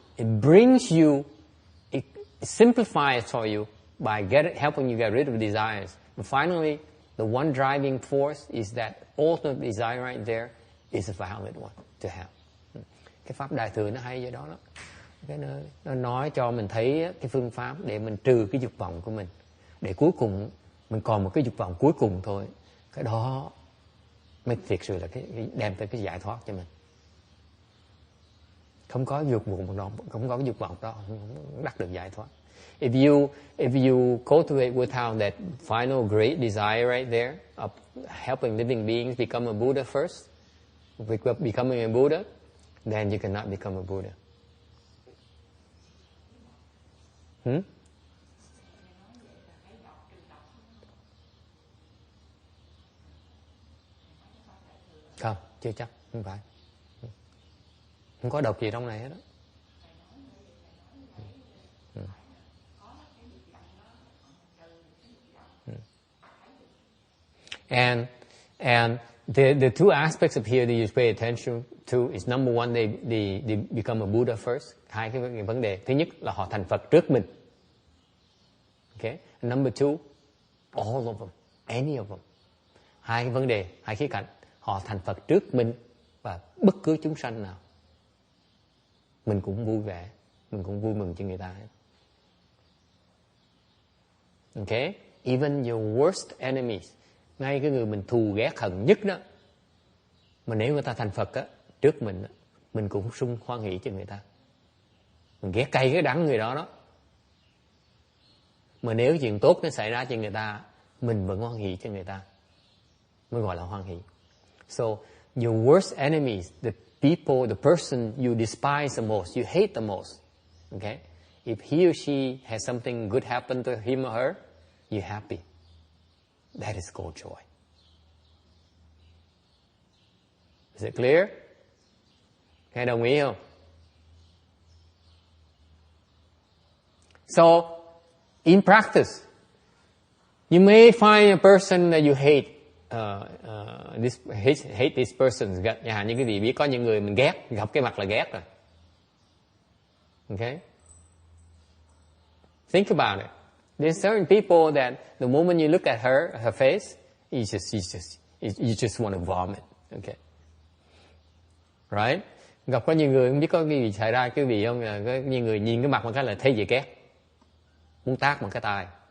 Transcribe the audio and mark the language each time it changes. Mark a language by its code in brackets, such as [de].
[en] It brings you, it simplifies for you by helping you get rid of desires. And finally, the one driving force is that ultimate desire right there is a valid one to have. [vi] Cái pháp Đại Thừa nó hay vậy đó. Cái nó nói cho mình thấy cái phương pháp để mình trừ cái dục vọng của mình. Để cuối cùng mình còn một cái dục vọng cuối cùng thôi. Cái đó mới thiệt sự là cái đem tới cái giải thoát cho mình. Không có dục vọng đó, không có cái dục vọng đó, không đắc được giải thoát. [en] If you cultivate without that final great desire right there of helping living beings become a Buddha first, becoming a Buddha, then you cannot become a Buddha. [vi] Không, chưa chắc, không phải. Không có độc gì trong này hết đó. [en] And the two aspects of here that you pay attention to is number one, they become a Buddha first. [vi] Hai cái vấn đề. Thứ nhất là họ thành Phật trước mình. [en] Okay. And number two, all of them, any of them. [vi] Hai cái vấn đề, hai khía cạnh. Họ thành Phật trước mình và bất cứ chúng sanh nào. Mình cũng vui vẻ, mình cũng vui mừng cho người ta. Okay? [en] even your worst enemies, [vi] ngay cái người mình thù ghét hận nhất đó, mà nếu người ta thành Phật á, trước mình á, mình cũng sung hoan hỷ cho người ta. Mình ghét cay cái đắng người đó đó. Mà nếu chuyện tốt nó xảy ra cho người ta, mình vẫn hoan hỷ cho người ta, mới gọi là hoan hỷ. [en] So your worst enemies, the people, the person you despise the most, you hate the most, okay? If he or she has something good happen to him or her, you're happy. That is called joy. Is it clear? [vi] Nghe đồng ý không? [en] So, in practice, you may find a person that you hate. Hate this person. [vi] Như quý vị biết có những người mình ghét, gặp cái mặt là ghét rồi. [en] Okay? Think about it. There's certain people that the moment you look at her face, you just want to vomit. Okay? Right? [vi] Gặp có nhiều người không biết có cái gì xảy ra quý vị không? Có nhiều người nhìn cái mặt một cái là thấy gì ghét, muốn tát một cái tai.